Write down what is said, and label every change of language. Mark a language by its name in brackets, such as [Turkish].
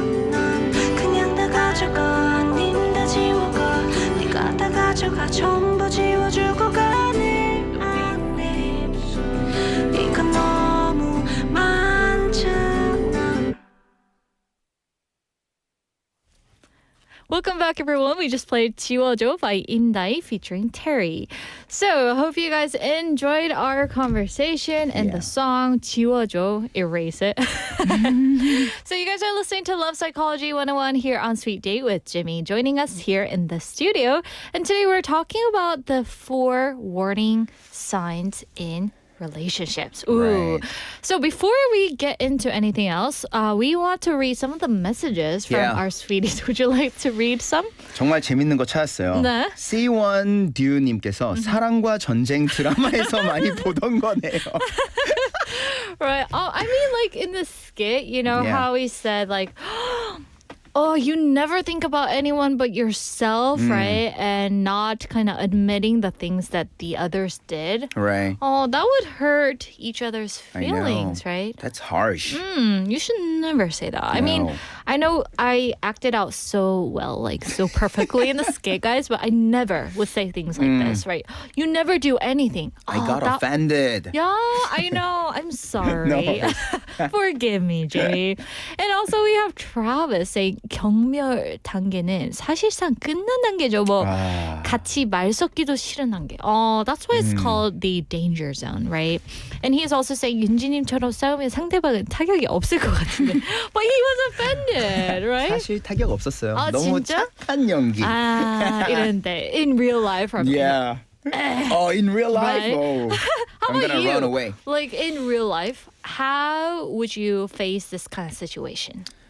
[Korean] 난 그냥 다 가져가 닌 다 지워가 네가 다 가져가 전부 지워주고 가네 아니 이거 너무 많잖아 [English] Welcome back, everyone. We just played 지워줘 by Indai featuring Terry. So, I hope you guys enjoyed our conversation and the song 지워줘, erase it. So, you guys are listening to Love Psychology 101 here on Sweet Date with Jimmy, joining us here in the studio. And today we're talking about the 4 warning signs in relationships. Ooh. Right. So before we get into anything else, we want to read some of the messages from our sweeties. Would you like to read some? [Korean] 정말 재밌는 거 찾았어요. 네. C1 듀님께서 사랑과 전쟁 드라마에서 많이 보던 거네요. [English] Right. Oh, I mean, like in the skit, you know how he said, like, oh, you never think about anyone but yourself, right? And not kind of admitting the things that the others did. Right. Oh, that would hurt each other's feelings, right? That's harsh. You should never say that. I mean, I know I acted out so well, like so perfectly in the skit, guys, but I never would say things like this, right? You never do anything. I got offended. Yeah, I know. I'm sorry. Forgive me, Jay. And also we have Travis saying [Korean] 경멸 단계는 사실상 끝난 단계죠. 뭐 같이 말 섞기도 싫은 단계. [English] Oh, that's why it's called the danger zone, right? And he's also saying [Korean] 윤지님처럼 싸우면 상대방은 타격이 없을 것 같은데. [English] But he was offended, right? [Korean] 사실 타격 없었어요. 아, 너무 진짜? 착한 연기. 아, 이런데 [English] in real life, from Yeah. Oh, in real life? Right. Oh, How I'm about gonna you? run away. Like in real life, how would you face this kind of situation?